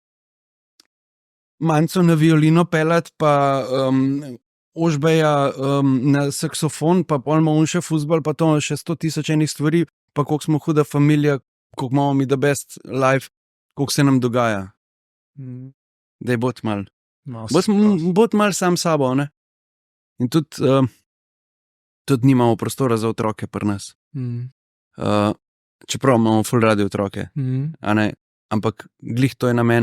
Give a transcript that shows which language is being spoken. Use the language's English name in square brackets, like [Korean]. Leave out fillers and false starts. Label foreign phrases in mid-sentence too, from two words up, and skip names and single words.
[Slovenian] manjco na violino pelati, pa Ožbeja na saksofon, pa pol imamo še fuzbal, pa to še 100.000 enih stvari, pa koliko smo huda familija, koliko imamo mi [English] the best life, [Slovenian] koliko se nam dogaja. Da je bod mal. No, Bod mal sam sabo, ne? In tudi nimamo prostora za otroke pri nas. Čeprav imamo ful radi otroke, a ne? Ampak glih to je namen.